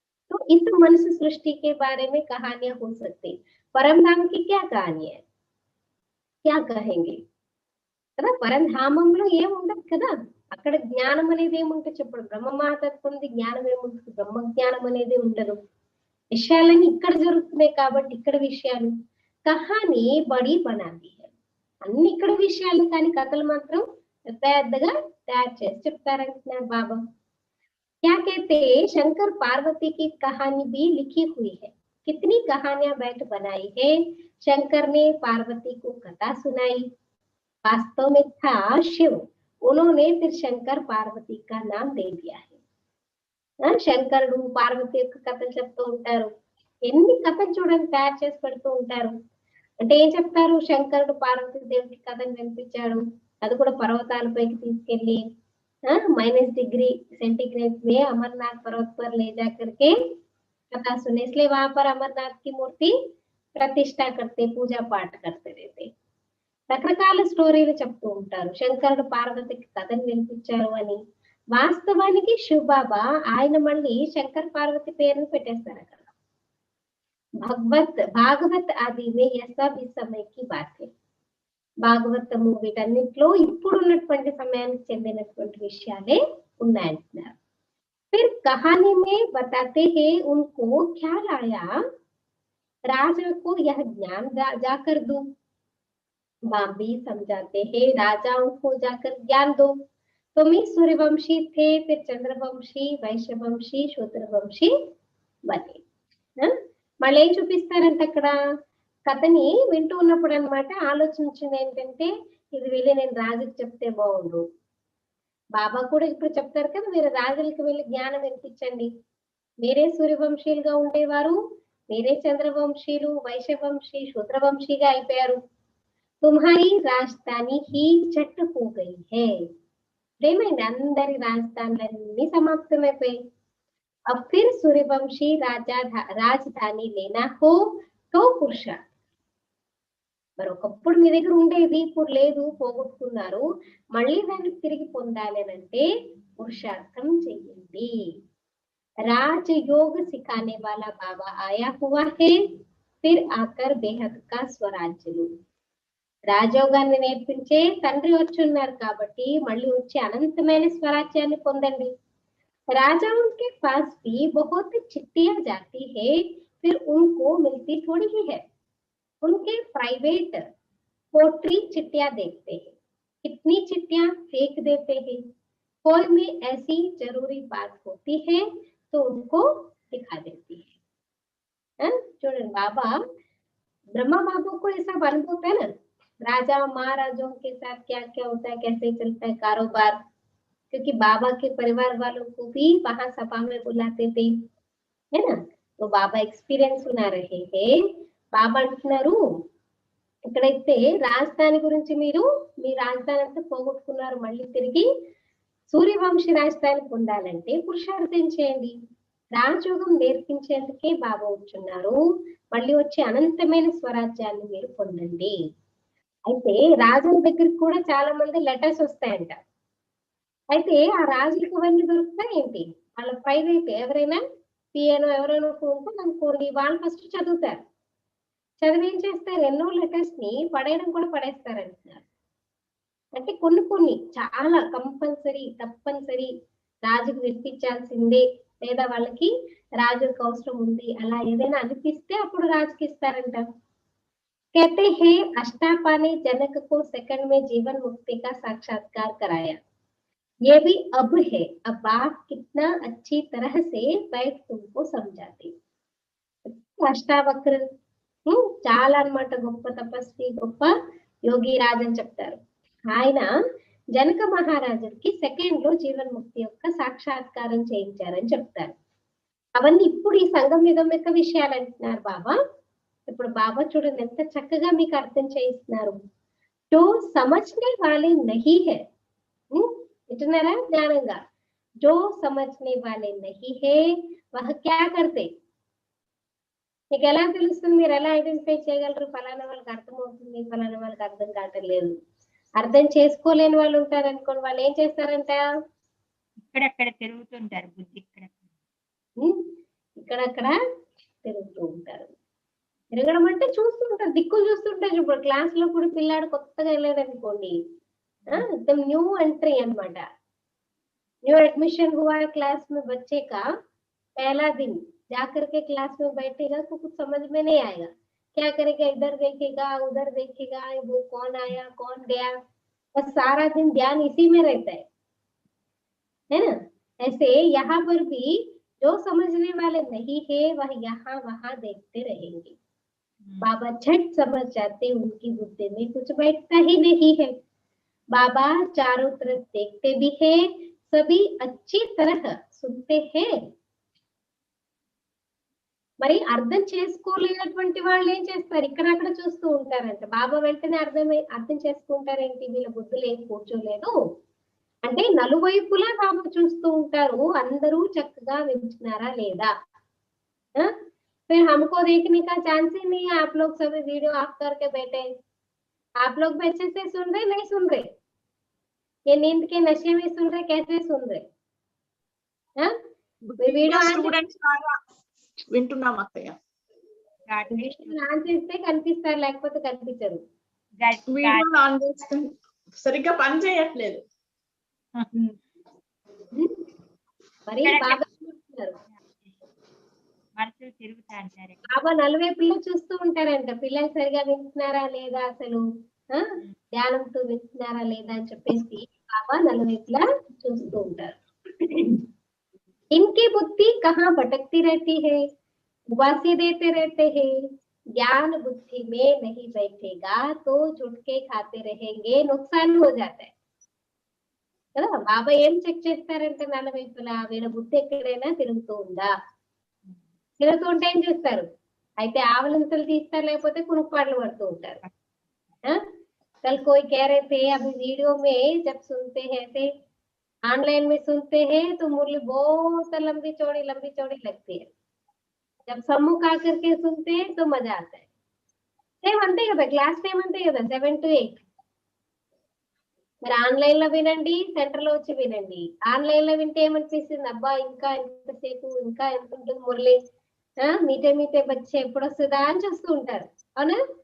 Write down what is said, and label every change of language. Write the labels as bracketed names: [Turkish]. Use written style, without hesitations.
[Hindi] तो इस मनुष्य सृष्टि के बारे में कहानियां हो सकती. परम धाम की क्या कहानी है, क्या कहेंगे కదా. [Telugu] పరంధామంలో ఏముండదు కదా, అక్కడ జ్ఞానం అనేది ఏముంటుంది చెప్పండి. బ్రహ్మమాతత్వం జ్ఞానం ఏముంటుంది, బ్రహ్మ జ్ఞానం అనేది ఉండదు. విషయాలన్నీ ఇక్కడ జరుగుతున్నాయి కాబట్టి ఇక్కడ విషయాలు [Hindi] కహాని బడి బనాది [Telugu] అన్ని ఇక్కడ విషయాలు కానీ కథలు మాత్రం పెద్దగా తయారు చేసి చెప్తారంటున్నారు బాబా. [Hindi] क्या कहते शंकर पार्वती की कहानी भी लिखी हुई है. कितनी कहानियां बैठ बनाई है. शंकर ने पार्वती को कथा सुनाई. वास्तव में था शिव, उन्होंने फिर शंकर पार्वती का नाम दे दिया है. [Telugu] శంకరుడు పార్వతి యొక్క కథలు చెప్తూ ఉంటారు. ఎన్ని కథలు చూడండి తయారు చేసి పెడుతూ ఉంటారు. అంటే ఏం చెప్తారు, శంకరుడు పార్వతి దేవుడికి కథను వినిపించాడు. అది కూడా పర్వతాలపైకి తీసుకెళ్లి [Hindi] -डिग्री सेंटीग्रेड में अमरनाथ पर्वत पर ले जाकर के कथा सुने. इसलिए वहां पर अमरनाथ की मूर्ति प्रतिष्ठा करते, पूजा पाठ करते रहते. [Telugu] రకరకాల స్టోరీలు చెప్తూ ఉంటారు. శంకరుడు పార్వతికి కథను వినిపించారు అని. వాస్తవానికి శివబాబా ఆయన మళ్ళీ శంకర్ పార్వతి పేరును పెట్టేస్తారు అక్కడ. [Hindi] భాగవత్ ఆది మే యసా भी समय की बात है. [Telugu] భాగవతము వీటన్నిటిలో ఇప్పుడు ఉన్నటువంటి సమయానికి చెందినటువంటి విషయాలే ఉన్నాయంటున్నారు. [Hindi] फिर कहानी में बताते हैं उनको ख्याल आया राजा को यह ज्ञान जाकर दो. बाप भी समझाते हैं राजाओं को जाकर ज्ञान दो. तुम ही सूर्यवंशी थे, फिर चंद्रवंशी, वैश्यवंशी, शूद्रवंशी बने. [Telugu] మళ్ళీ ఏం చూపిస్తారంటే అక్కడ కథని వింటూ ఉన్నప్పుడు అన్నమాట ఆలోచించింది ఏంటంటే ఇది వెళ్ళి నేను రాజుకి చెప్తే బాగుండు. బాబా కూడా ఇప్పుడు చెప్తారు కదా, మీరు రాజులకి వెళ్ళి జ్ఞానం వినిపించండి. మీరే సూర్యవంశీలుగా ఉండేవారు, మీరే చంద్రవంశీలు, వైశ్యవంశీ, శూద్రవంశీగా అయిపోయారు. [Hindi] तुम्हारी राजधानी ही चट हो गई है. [Telugu] ఏమైంది, అందరి రాజధానులన్నీ సమాప్తమైపోయాయి. [Hindi] अब फिर सूर्यवंशी రాజధాని लेना हो तो పురుషార్థ్. [Telugu] మరి ఒకప్పుడు మీ దగ్గర ఉండేది ఇప్పుడు లేదు, పోగొట్టుకున్నారు, మళ్ళీ దాన్ని తిరిగి పొందాలి అని అంటే పురుషార్థం చెయ్యండి. [Hindi] राजयोग सिखाने वाला बाबा आया हुआ है, फिर आकर बेहद का स्वराज्य. [Telugu] రాజయోగాన్ని నేర్పించే తండ్రి వచ్చి ఉన్నారు కాబట్టి మళ్ళీ వచ్చి అనంతమైన స్వరాజ్యాన్ని పొందండి. [Hindi] राजाओं के पास भी बहुत चिट्ठियां जाती है, फिर उनको मिलती थोड़ी ही है. उनके प्राइवेट पोट्री चिट्ठियां देखते हैं, कितनी चिट्ठियां फेंक देते हैं. कोई में ऐसी जरूरी बात होती है तो उनको दिखा देती है. [Telugu] చూడండి బాబా [Hindi] ब्रह्मा बाबू को ऐसा अनुभव होता है ना, राजा महाराजों के साथ क्या क्या होता है, कैसे चलता है कारोबार. क्योंकि बाबा के परिवार वालों को भी वहां सभा में बुलाते थे, है ना. तो बाबा एक्सपीरियंस सुना रहे हैं. [Telugu] బాబా అంటున్నారు ఇక్కడైతే రాజధాని గురించి మీరు మీ రాజధాని అంతా పోగొట్టుకున్నారు, మళ్ళీ తిరిగి సూర్యవంశీ రాజధాని పొందాలంటే పురుషార్థం చేయండి. రాజయోగం నేర్పించేందుకే బాబా వచ్చున్నారు, మళ్ళీ వచ్చి అనంతమైన స్వరాజ్యాన్ని మీరు పొందండి. అయితే రాజుల దగ్గరికి కూడా చాలా మంది లెటర్స్ వస్తాయంట. అయితే ఆ రాజులకు అవన్నీ దొరుకుతాయి ఏంటి, వాళ్ళ ప్రైవేట్ ఎవరైనా పిఏనో ఎవరైనా ఉంటే అనుకోండి, వాళ్ళు ఫస్ట్ చదువుతారు. చదివి ఏం చేస్తారు, ఎన్నో లెటర్స్ ని పడేయడం కూడా పడేస్తారంటున్నారు. అంటే కొన్ని చాలా కంపల్సరీ తప్పనిసరి రాజుకు వినిపించాల్సిందే, లేదా వాళ్ళకి రాజుకు అవసరం ఉంది అలా ఏదైనా అనిపిస్తే అప్పుడు రాజుకి ఇస్తారంట. [Hindi] कहते हैं अष्टापा ने जनक को सेकंड में जीवन मुक्ति का साक्षात्कार कराया। ये भी अब है, अब बाप कितना अच्छी तरह से बैठ तुमको समझाती। [Telugu] అష్టావక్ర చాలా అన్నమాట, గొప్ప తపస్వి, గొప్ప యోగి రాజ్ అని చెప్తారు. ఆయన జనక మహారాజుకి సెకండ్ లో జీవన్ముక్తి యొక్క సాక్షాత్కారం చేయించారని చెప్తారు. అవన్నీ ఇప్పుడు ఈ సంఘం యొక్క విషయాలు అంటున్నారు బాబా. ఇప్పుడు బాబా చూడండి ఎంత చక్కగా మీకు అర్థం చేయిస్తున్నారు. [Hindi] जो समझने वाले नहीं है, [Telugu] వింటున్నారా జ్ఞానంగా, [Hindi] जो समझने वाले नहीं है वह क्या करते, [Telugu] మీకు ఎలా తెలుస్తుంది, మీరు ఎలా ఐడెంటిఫై చేయగలరు ఫలానా వాళ్ళకి అర్థమవుతుంది ఫలానా వాళ్ళకి అర్థం కావట్లేదు. అర్థం చేసుకోలేని వాళ్ళు ఉంటారు అనుకోండి, వాళ్ళు ఏం చేస్తారంట, ఇక్కడక్కడ తిరుగుతుంటారు, బుద్ధి ఇక్కడక్కడ తిరుగుతూ ఉంటారు. తిరగడం అంటే చూస్తూ ఉంటారు, దిక్కులు చూస్తుంటారు. ఇప్పుడు క్లాస్ లో కూడా పిల్లాడు కొత్తగా వెళ్ళాడనుకోండి, [Hindi] एकदम न्यू एंट्री अनమాట, न्यू एडमिशन हुआ है क्लास में, बच्चे का पहला दिन जाकर के क्लास में बैठेगा तो कुछ समझ में नहीं आएगा, क्या करेगा, इधर देखेगा उधर देखेगा, वो कौन आया कौन गया, बस सारा दिन ध्यान इसी में रहता है ना। ऐसे यहाँ पर भी जो समझने वाले नहीं है वह यहाँ वहां देखते रहेंगे। बाबा झट समझ जाते, उनकी बुद्धि में कुछ बैठता ही नहीं है। बाबा चारों तरफ देखते भी है, सभी अच्छी तरह सुनते हैं। [Telugu] మరి అర్థం చేసుకోలేనటువంటి వాళ్ళు ఏం చేస్తారు, ఇక్కడక్కడ చూస్తూ ఉంటారంట. బాబా వెంటనే అర్థం చేసుకుంటారేంటి, వీళ్ళ బుద్ధులు ఏం కూర్చోలేదు అంటే నలువైపులా బాబా చూస్తూ ఉంటారు, అందరూ చక్కగా వింటున్నారా లేదా. [Hindi] फिर हमको देखने का चांस ही नहीं है, आप लोग सभी वीडियो ऑफ करके बैठे, आप लोग भी अच्छे से सुन रहे नहीं सुन रहे, ये नींद के नशे में सुन रहे, कैसे सुन रहे, वीडियो [Telugu] స్టూడెంట్స్ వింటున్నాం అత్తయ్య. ఆన్ చేస్తే కనిపిస్తారు, లేకపోతే కనిపించరు. వీడియోలు ఆన్ చేస్తే సరిగ్గా పని చేయట్లేదు. మరి బాబా చూస్తున్నారు, మనసులు తిరుగుతా అంటారు. బాబా నలువైపులో చూస్తూ ఉంటారంట, పిల్లలు సరిగా వింటున్నారా లేదా, అసలు ధ్యానంతో వింటున్నారా లేదా అని చెప్పేసి బాబా నలువైపులా చూస్తూ ఉంటారు. [Hindi] इनकी बुद्धि कहाँ भटकती रहती है, उबासी देते रहते हैं, ज्ञान बुद्धि में नहीं बैठेगा तो झुटके खाते रहेंगे, नुकसान हो जाता है కదా. [Telugu] బాబా ఏం చెక్ చేస్తారంటే నలువైపులా వీళ్ళ బుద్ధి ఎక్కడైనా తిరుగుతూ ఉందా, తిరుగుతూ ఉంటే ఏం చేస్తారు, అయితే ఆవలింతలు తీస్తారు, లేకపోతే కునుక్పాట్లు పడుతూ ఉంటారు. [Hindi] कल कोई कह रहे थे अभी वीडियो में जब सुनते हैं ऐसे ऑनलाइन में सुनते हैं तो मुरली बहुत लंबी चौड़ी लगती है, जब सम्मुख आकर के सुनते हैं तो मजा आता है. [Telugu] సేమ్ అంతే కదా, క్లాస్ టైం అంతే కదా, 7 to 8. మరి ఆన్లైన్ లో వినండి, సెంటర్ లో వచ్చి వినండి. ఆన్లైన్ లో వింటే ఏమనిపిస్తుంది, అబ్బా ఇంకా ఎంతసేపు, ఇంకా ఎంత ఉంటుంది మురళి, [Hindi] మీటే బచ్చే [Telugu] ఎప్పుడు వస్తుందా అని చూస్తూ ఉంటారు, అవునా.